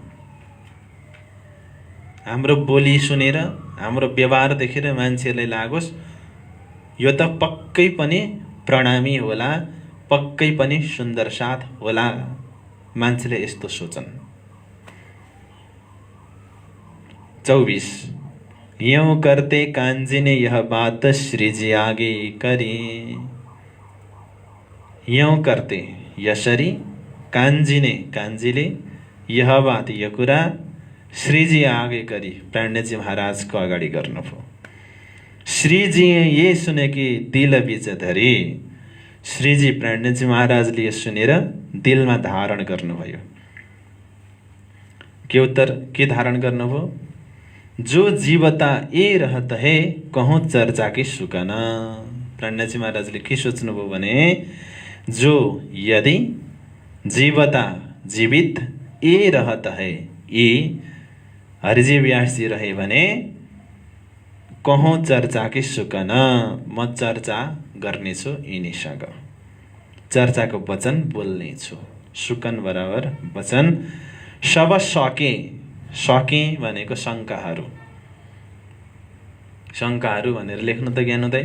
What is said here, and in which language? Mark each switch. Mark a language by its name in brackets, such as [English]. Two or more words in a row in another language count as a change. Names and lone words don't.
[Nepali] हाम्रो बोली सुनेर, हाम्रो व्यवहार देखेर मान्छेहरूलाई लागोस् यो त पक्कै पनि प्रणामी होला, पक्कै पनि सुन्दर साथ होला। मान्छेले यस्तो सोचन्। [Hindi] 24 यूं करते कांजी ने यह बात श्री जी आगे करी। यूं करते [Nepali] यसरी कान्छीले [Hindi] यह बात [Nepali] यो कुरा [Hindi] श्रीजी आगे करी, [Nepali] प्राणजी महाराजको अगाडि गर्नुभयो। [Hindi] श्रीजी ये सुने कि दिल बीच धरी, [Nepali] श्रीजी प्राणजी महाराजले यो सुनेर दिलमा धारण गर्नुभयो। के उत्तर के धारण गर्नुभयो? [Hindi] जो जीवता ए रहत है कहूँ चर्चा की सुकन। [Nepali] प्राणजी महाराजले के सोच्नुभयो भने, जो यदि जीवता जीवित [Hindi] ए रहत है, [Nepali] ए हरिजी व्यासजी रहे भने [Hindi] कहूँ चर्चा की सुकन, [Nepali] म चर्चा गर्नेछु यिनीसँग, चर्चाको वचन बोल्नेछु। सुकन बराबर वचन। सब सके, सके भनेको शङ्काहरू, शङ्काहरू भनेर लेख्नु त ज्ञान हुँदै।